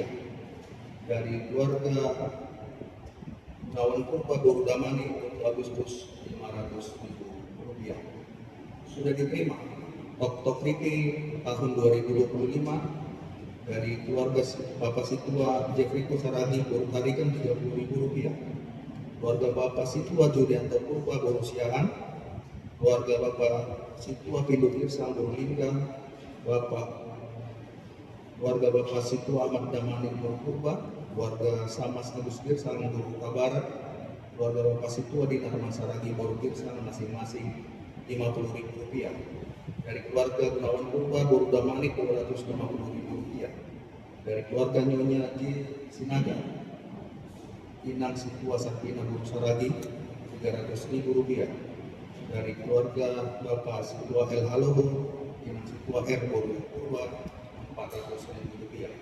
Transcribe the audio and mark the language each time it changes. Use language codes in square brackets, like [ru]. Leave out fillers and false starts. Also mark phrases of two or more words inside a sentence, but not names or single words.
[id] Dari keluarga Kawan Purba Damani untuk Agustus Rp500.000. Sudah diterima Tok Riki tahun 2025 dari keluarga Bapak Situa Jeffrey Saragi tarikan Rp30.000. Keluarga Bapak Situa Julianto Purba Siahan, keluarga Bapak Situa Pindu Irsang Linggang, keluarga Bapak Situa Ahmad Damani Purba, keluarga Samas Agus Girsang Buruka Barat, keluarga Bapak Situa Dinar Saragi Girsang masing-masing Rp50.000. Dari keluarga Gunawan Purba Damani Rp250.000. Dari keluarga Nyonya Ji Sinaga Inang Situa Sakina Saragi Rp300.000. Dari keluarga Bapak Situa El Haloho Inang Situa R Purba Rp400.000.